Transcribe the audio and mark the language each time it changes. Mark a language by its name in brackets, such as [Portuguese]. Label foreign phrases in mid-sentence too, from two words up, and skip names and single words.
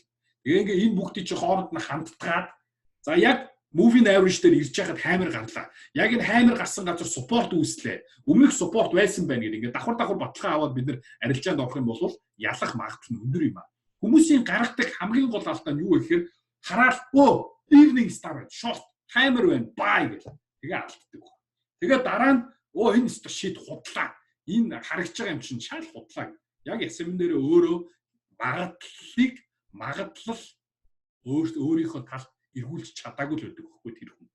[Mongolian] Тэгээ ингээ энэ бүгдийг чи хооронд нь хамтдаад за яг [English] moving average [Mongolian] дээр ирж байхад хаймар гарлаа. Яг энэ хаймар гарсан газар support үүслээ. Өмнөх support байсан байна гэдэг. Ингээ давхар баталгаа аваад бид нар арилжаанд орох юм бол ялах магадлал нь өндөр юм аа. Хүмүүсийн гаргадаг хамгийн гол алдаа нь юу вэ гэхээр хараад [English] evening star short [Mongolian] хаймар байна buy гэх. Тэгээ алддаг. Тэгээ дараа нь энэ shit худлаа. Энэ харагдж байгаа юм чинь шал худлаа. Яг SM дээр өөрөө магадлал өөрийнхөө талд эргүүлж чадаагүй л байдаг хөхгүй тэр хүн.